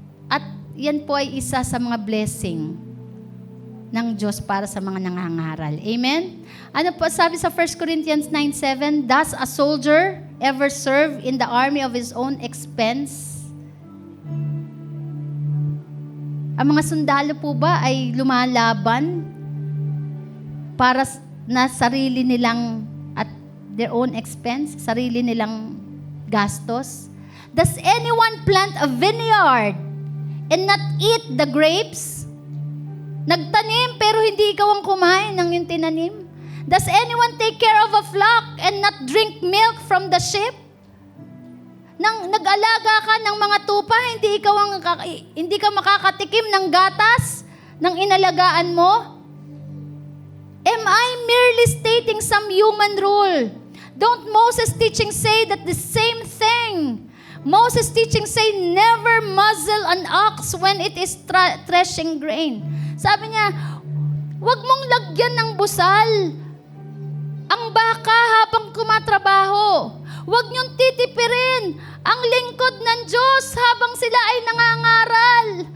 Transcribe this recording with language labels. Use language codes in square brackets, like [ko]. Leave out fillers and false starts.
[tl] At yan po ay isa sa mga blessing ng Diyos para sa mga nangangaral. Amen? Ano po sabi sa 1 Corinthians 9:7? [en] Does a soldier ever serve in the army of his own expense? [tl] Ang mga sundalo po ba ay lumalaban para na sarili nilang [en] at their own expense, [tl] sarili nilang gastos? [en] Does anyone plant a vineyard and not eat the grapes? [tl] Nagtanim pero hindi ikaw ang kumain ng yung tinanim? [en] Does anyone take care of a flock and not drink milk from the sheep? [tl] Nang nag-alaga ka ng mga tupa, hindi ka makakatikim ng gatas ng inalagaan mo? [en] Am I merely stating some human rule Don't Moses' teaching say that the same thing? Moses' teaching say, never muzzle an ox when it is threshing grain. [tl] Sabi niya, huwag mong lagyan ng busal ang baka habang kumatrabaho. Huwag niyong titipirin ang lingkod ng Diyos habang sila ay nangangaral.